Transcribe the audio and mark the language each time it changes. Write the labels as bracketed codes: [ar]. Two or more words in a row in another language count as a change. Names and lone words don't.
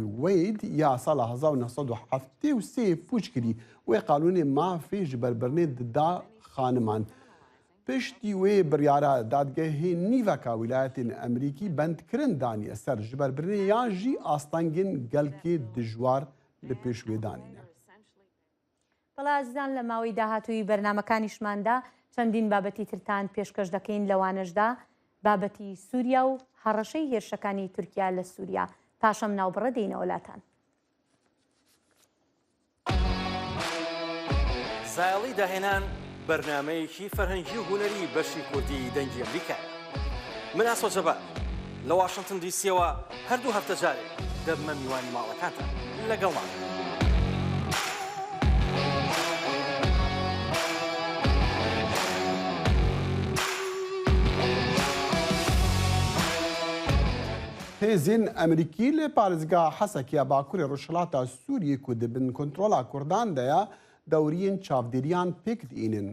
[ku] Wade ya sala 1973 pûç kirî wê qanûnê mafê ji berbirnê dida xaniman. Piştî wê biryara dadgehê nîveka wîlayetên Emerîkî bendkirin daniye ser ji berbirnê yan jî astangên gelkê dijwar li pêş wê danîne. [ckb] بەڵازان لە ماوەی داهاتووی بەرنمەکانیشماندا چەندین بابەتی ترتان پێشکەش دەکەین لەوانەشدا بابەتی سووریا و هەڕەشەی هێرشەکانی تورکیا لە سووریا. پاشەم ناوبڕە دێینە وڵاتان. ساڵی داهێنان بەرنمەیەکی فەرهەنگی و هونەری بەشی کوردی دەنگی ئەمریکا. من ئاسۆ جەبار لە واشنگتن دیسیەوە هەردوو هەفتە جارێک دەبمە میوانی ماڵەکانتان لەگەڵمان. [ku] Hêzên Emerîkî li parêzgeha Hesekiya Bakurê Rojhilata Sûriyê ku dibin kontrola Kurdan de ya dewriyên çavdêriyan pêk diînin.